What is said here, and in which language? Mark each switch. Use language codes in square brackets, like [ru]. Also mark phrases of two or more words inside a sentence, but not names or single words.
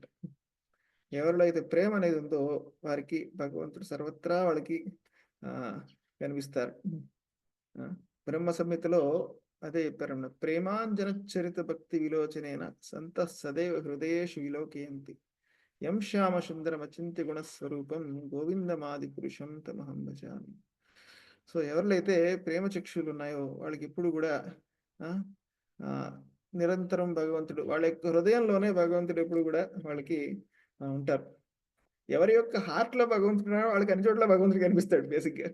[te] ఎవరిలో అయితే ప్రేమ అనేది ఉందో వారికి భగవంతుడు సర్వత్రా వాళ్ళకి ఆహ్, కనిపిస్తారు. ఆ! బ్రహ్మ సంహితలో అదే చెప్పారన్నమాట. [sa] ప్రేమాంజనచ్చరిత భక్తి విలోచనేన సంతః సదైవ హృదయేషు విలోకయంతి. యం శ్యామ సుందరం అచింత్య గుణస్వరూపం గోవిందమాది పురుషం తమహం భజామి. [te] సో, ఎవరిలో అయితే ప్రేమ చక్షులున్నాయో వాళ్ళకెప్పుడు గూడా ఆ! ఆహ్, నిరంతరం భగవంతుడు వాళ్ళ యొక్క హృదయంలోనే భగవంతుడు ఎప్పుడు గూడా వాళ్ళకి ఉంటారు. ఎవరి యొక్క హార్ట్‌లో భగవంతుడున్నాడో వాళ్ళకి అన్ని చోట్ల భగవంతుడు కనిపిస్తాడు బేసిక్‌గా.